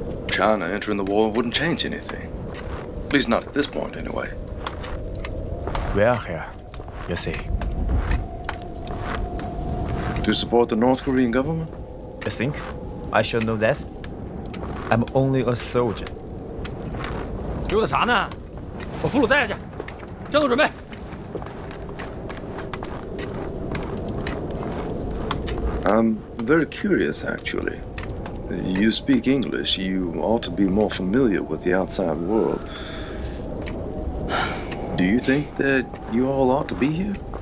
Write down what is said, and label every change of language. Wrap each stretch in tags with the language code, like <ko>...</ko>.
<en>China entering the war wouldn't change anything. At least not at this point, anyway. We are here, you see. To support the North Korean government? You think I should know this? I'm only a soldier.</en> <zh>溜达啥呢？我俘虏带下去，战斗准备。</zh> <en>I'm very curious, actually. You speak English. You ought to be more familiar with the outside world. Do you think that you all ought to be here?</en>